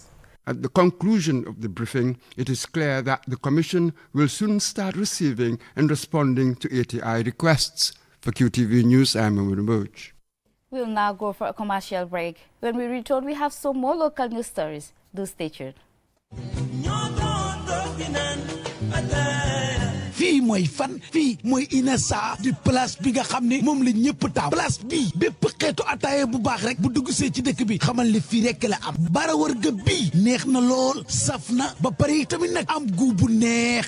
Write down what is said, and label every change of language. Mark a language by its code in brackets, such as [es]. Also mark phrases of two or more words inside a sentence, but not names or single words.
[en] At the conclusion of the briefing, it is clear that the Commission will soon start receiving and responding to ATI requests. For QTV News, I'm Mahmoud Moj. We'll now go for a commercial break. When we return, we have some more local news stories. Do stay tuned. [wo] fii mooy fan fii mooy Inessa di place bi nga xam ne moom la ñëpp taam place bii bépp xeetu ataaya bu baax rek bu dugg see ci dëkk bi xamal li fii rek la am bara wërga bii neex na lool saf na ba pare tamit nag am gu bu neex